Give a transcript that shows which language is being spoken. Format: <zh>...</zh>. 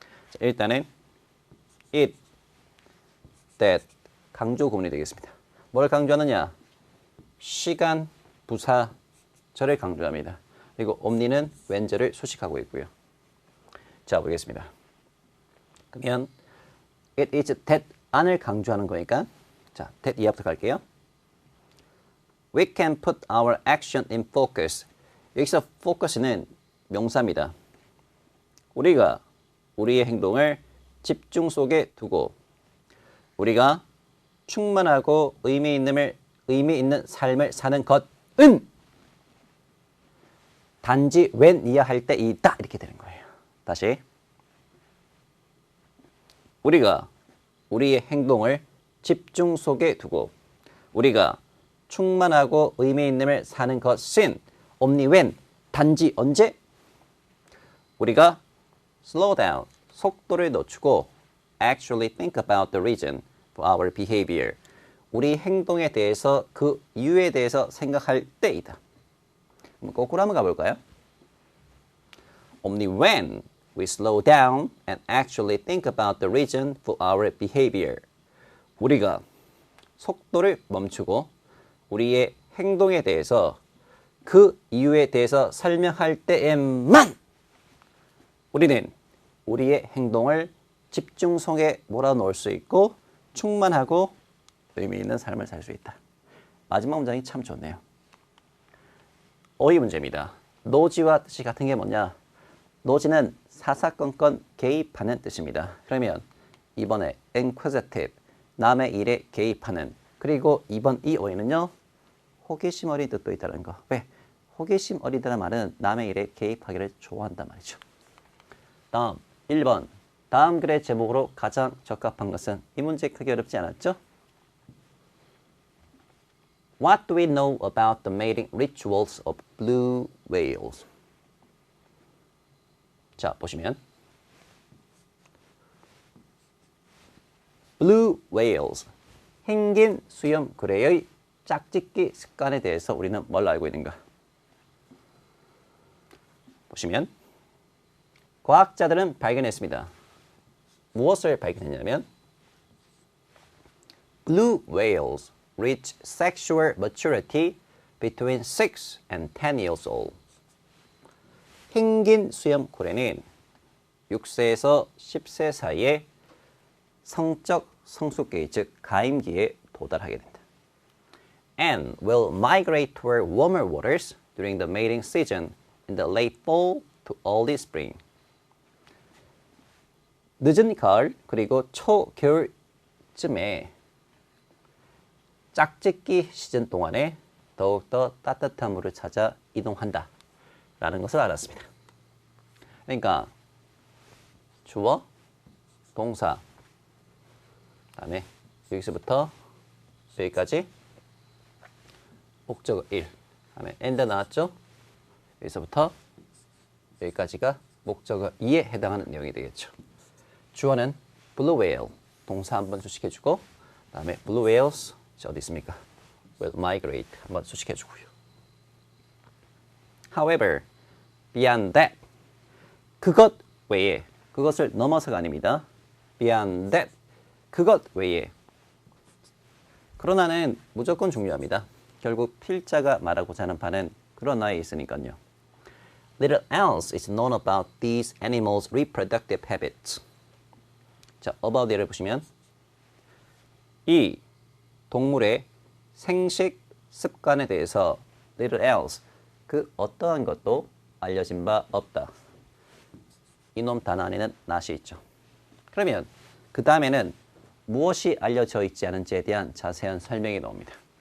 <ko>자, 일단은 it, that 강조 구문이 되겠습니다. 뭘 강조하느냐? 시간, 부사, 절을 강조합니다. 그리고 omni는 웬절을 수식하고 있고요. 자, 보겠습니다. 그러면 it is that 안을 강조하는 거니까 자, that 이하부터 갈게요.</ko> <en>We can put our action in focus.</en> <ko>여기서 focus는 명사입니다. 우리가 우리의 행동을 집중 속에 두고 우리가 충만하고 의미 있는 삶을 사는 것은 단지 when 이하할 때 있다 이렇게 되는 거예요. 다시 우리가 우리의 행동을 집중 속에 두고 우리가 충만하고 의미 있음을 사는 것은</ko> <en>only when</en> <ko>단지 언제 우리가</ko> <en>slow down</en> <ko>속도를 늦추고</ko> <en>actually think about the reason for our behavior</en> <ko>우리 행동에 대해서 그 이유에 대해서 생각할 때이다. 거꾸로 한번 가볼까요?</ko> <en>Only when we slow down and actually think about the reason for our behavior.</en> <ko>우리가 속도를 멈추고 우리의 행동에 대해서 그 이유에 대해서 설명할 때에만 우리는 우리의 행동을 집중 속에 몰아넣을 수 있고 충만하고 의미 있는 삶을 살 수 있다. 마지막 문장이 참 좋네요. 어휘 문제입니다. 노지와 뜻이 같은 게 뭐냐? 노지는 사사건건 개입하는 뜻입니다. 그러면 이번에 inquisitive, 남의 일에 개입하는, 그리고 이번 이 어휘는요, 호기심 어린 뜻도 있다는 거. 왜? 호기심 어리다는 말은 남의 일에 개입하기를 좋아한단 말이죠. 다음 1번. 다음 글의 제목으로 가장 적합한 것은, 이 문제 크게 어렵지 않았죠?</ko> <en>What do we know about the mating rituals of blue whales?</en> <ko>자, 보시면 blue whales, 흰긴 수염고래의 짝짓기 습관에 대해서 우리는 뭘 알고 있는가? 보시면 과학자들은 발견했습니다. 무엇을 발견했냐면</ko> <en>blue whales reach sexual maturity between 6 and 10 years old.</en> <ko>흰긴 수염고래는 6세에서 10세 사이에 성적 성숙기, 즉 가임기에 도달하게 된다.</ko> <en>And will migrate toward warmer waters during the mating season in the late fall to early spring.</en> <ko>늦은 가을 그리고 초겨울쯤에 짝짓기 시즌 동안에 더욱더 따뜻한 물을 찾아 이동한다 라는 것을 알았습니다. 그러니까 주어, 동사, 다음에 여기서부터 여기까지 목적어 1, 다음에 and 나왔죠? 여기서부터 여기까지가 목적어 2에 해당하는 내용이 되겠죠. 주어는 blue whale, 동사 한번 수식해주고, 다음에 blue whales 어디 있습니까?</ko> <en>will migrate</en> <ko>한번 수식해주고요.</ko> <en>However, beyond that,</en> <ko>그것 외에, 그것을 넘어서가 아닙니다.</ko> <en>Beyond that,</en> <ko>그것 외에. 그러나는 무조건 중요합니다. 결국 필자가 말하고자 하는 바는 그러나에 있으니까요.</ko> <en>Little else is known about these animals' reproductive habits.</en> <ko>자, about 예를 보시면 이 동물의 생식 습관에 대해서</ko> <en>little else,</en> <ko>그 어떠한 것도 알려진 바 없다. 이놈 단어 안에는 not이 있죠. 그러면 그 다음에는 무엇이 알려져 있지 않은지에 대한 자세한 설명이 나옵니다.</ko>